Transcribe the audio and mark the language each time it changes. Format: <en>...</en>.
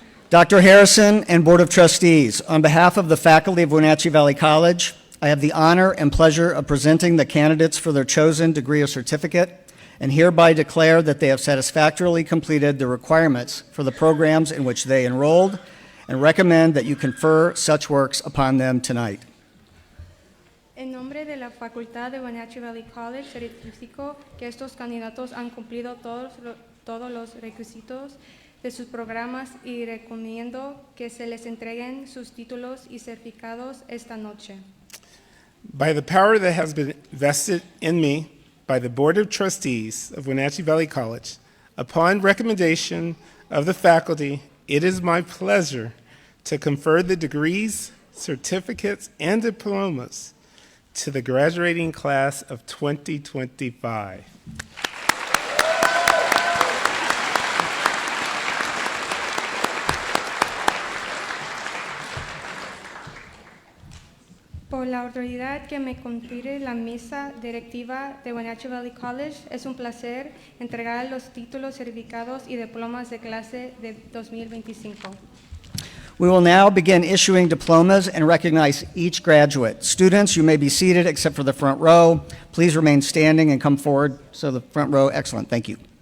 <en>Dr. Harrison and Board of Trustees, on behalf of the faculty of Wenatchee Valley College, I have the honor and pleasure of presenting the candidates for their chosen degree or certificate, and hereby declare that they have satisfactorily completed the requirements for the programs in which they enrolled, and recommend that you confer such works upon them tonight.</en> <es>En nombre de la Facultad de Wenatchee Valley College, certifico que estos candidatos han cumplido todos los requisitos de sus programas y recomiendo que se les entreguen sus títulos y certificados esta noche.</es> <en>By the power that has been vested in me by the Board of Trustees of Wenatchee Valley College, upon recommendation of the faculty, it is my pleasure to confer the degrees, certificates, and diplomas to the graduating class of 2025.</en> <es>Por la autoridad que me confiere la mesa directiva de Wenatchee Valley College, es un placer entregar los títulos, certificados y diplomas de clase de 2025.</es> <en>We will now begin issuing diplomas and recognize each graduate. Students, you may be seated except for the front row. Please remain standing and come forward. So the front row, excellent, thank you.</en>